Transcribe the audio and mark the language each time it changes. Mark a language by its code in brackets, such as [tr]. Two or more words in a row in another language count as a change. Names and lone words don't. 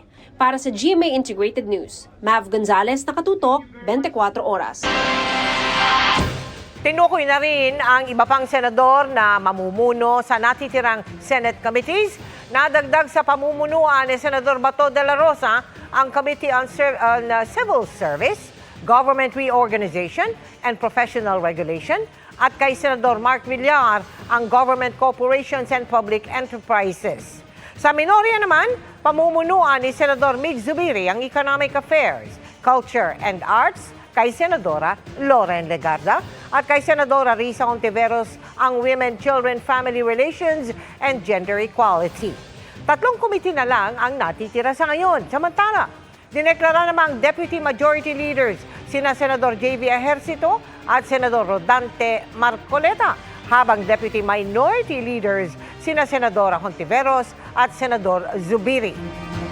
[tl] Para sa GMA Integrated News, Mav Gonzalez, nakatutok, 24 oras. Tinukoy na rin ang iba pang senador na mamumuno sa natitirang Senate committees. Nadagdag sa pamumunuan ni Senador Bato de la Rosa ang Committee on Civil Service, Government Reorganization and Professional Regulation, at kay Senador Mark Villar ang Government Corporations and Public Enterprises. Sa minorya naman, pamumunuan ni Senador Mig Zubiri ang Economic Affairs, Culture and Arts, kay Senadora Loren Legarda at kay Senadora Risa Hontiveros ang Women, Children, Family Relations and Gender Equality. 3 komite na lang ang natitira sa ngayon. Samantala, dineklara namang Deputy Majority Leaders sina Senador J.V. Ejercito at Senador Rodante Marcoleta, habang Deputy Minority Leaders sina Senadora Hontiveros at Senador Zubiri.